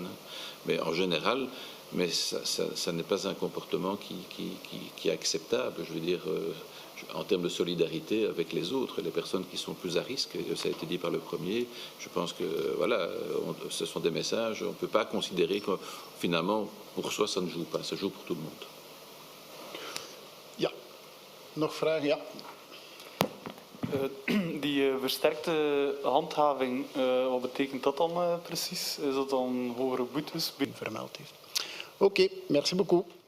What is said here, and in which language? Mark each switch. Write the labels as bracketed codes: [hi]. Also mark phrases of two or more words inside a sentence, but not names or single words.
[fr] Mais en général, mais ça n'est pas un comportement qui est acceptable. Je veux dire, en termes de solidarité avec les autres, les personnes qui sont plus à risque, ça a été dit par le premier, je pense que voilà, ce sont des messages, on ne peut pas considérer que finalement, pour soi, ça ne joue pas, ça joue pour tout le monde. [nl] Ja, nog vragen? Ja. Die versterkte handhaving, wat betekent dat dan precies? Is dat dan hogere boetes? Vermeld heeft. Oké, [fr] merci beaucoup.